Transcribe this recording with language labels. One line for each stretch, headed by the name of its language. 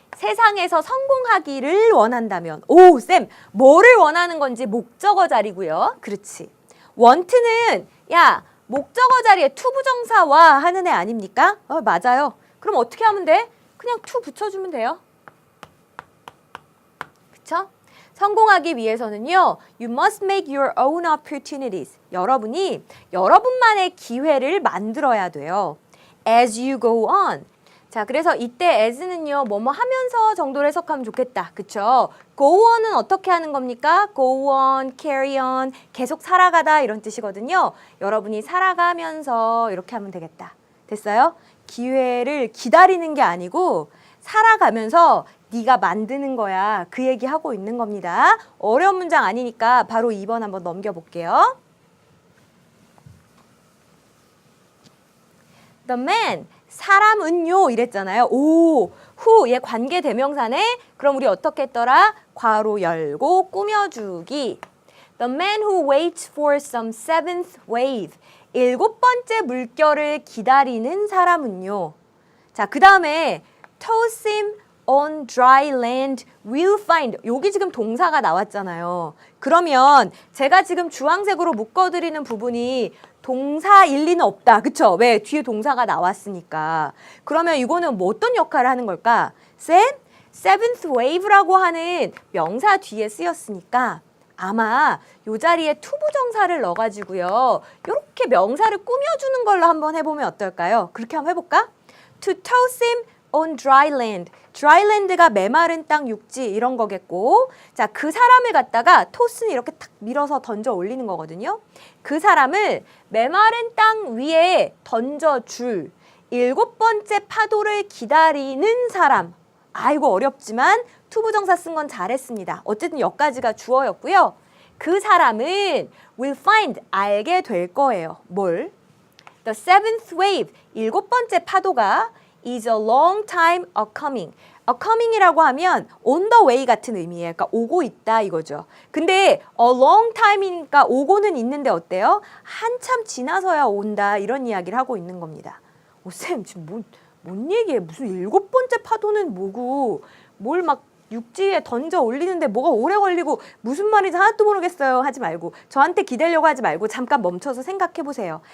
Korean: 세상에서 성공하기를 원한다면. 오, 쌤, 뭐를 원하는 건지 목적어 자리고요. 그렇지. want는 야, 목적어 자리에 투부정사와 하는 애 아닙니까? 맞아요. 그럼 어떻게 하면 돼? 그냥 to 붙여주면 돼요. 그쵸? 성공하기 위해서는요.
English: You must make your own opportunities.
Korean: 여러분이 여러분만의 기회를 만들어야 돼요.
English: As you go on.
Korean: 자, 그래서 이때 as는요. 뭐뭐 하면서 정도로 해석하면 좋겠다. 그쵸? go on은 어떻게 하는 겁니까? go on, carry on, 계속 살아가다 이런 뜻이거든요. 여러분이 살아가면서 이렇게 하면 되겠다. 됐어요? 기회를 기다리는 게 아니고 살아가면서 네가 만드는 거야. 그 얘기하고 있는 겁니다. 어려운 문장 아니니까 바로 2번 한번 넘겨볼게요.
English: The man,
Korean: 사람은요 이랬잖아요. 오, who, 얘 관계대명사네. 그럼 우리 어떻게 했더라? 괄호 열고 꾸며주기.
English: The man who waits for some seventh wave.
Korean: 7번째 물결을 기다리는 사람은요. 자, 그 다음에
English: toss him on dry land will find.
Korean: 여기 지금 동사가 나왔잖아요. 그러면 제가 지금 주황색으로 묶어드리는 부분이 동사일 리는 없다. 그쵸? 왜? 뒤에 동사가 나왔으니까. 그러면 이거는 뭐 어떤 역할을 하는 걸까? 쌤? seventh wave라고 하는 명사 뒤에 쓰였으니까 아마 이 자리에 투부정사를 넣어가지고요. 이렇게 명사를 꾸며주는 걸로 한번 해보면 어떨까요? 그렇게 한번 해볼까?
English: To toss him on dry land.
Korean: dry land가 메마른 땅, 육지 이런 거겠고 자, 그 사람을 갖다가 토스는 이렇게 탁 밀어서 던져 올리는 거거든요. 그 사람을 메마른 땅 위에 던져줄 7번째 파도를 기다리는 사람. 아이고 어렵지만 투부정사 쓴 건 잘했습니다. 어쨌든 여기까지가 주어였고요. 그 사람은
English: will find,
Korean: 알게 될 거예요. 뭘?
English: The seventh wave,
Korean: 7번째 파도가
English: is a long time a-coming.
Korean: a-coming이라고 하면
English: on the way
Korean: 같은 의미예요. 그러니까 오고 있다 이거죠. 근데 a long time이니까 오고는 있는데 어때요? 한참 지나서야 온다 이런 이야기를 하고 있는 겁니다. 쌤 지금 뭔 얘기해? 무슨 7번째 파도는 뭐고 뭘 막 육지에 던져 올리는데 뭐가 오래 걸리고 무슨 말인지 하나도 모르겠어요 하지 말고 저한테 기대려고 하지 말고 잠깐 멈춰서 생각해 보세요.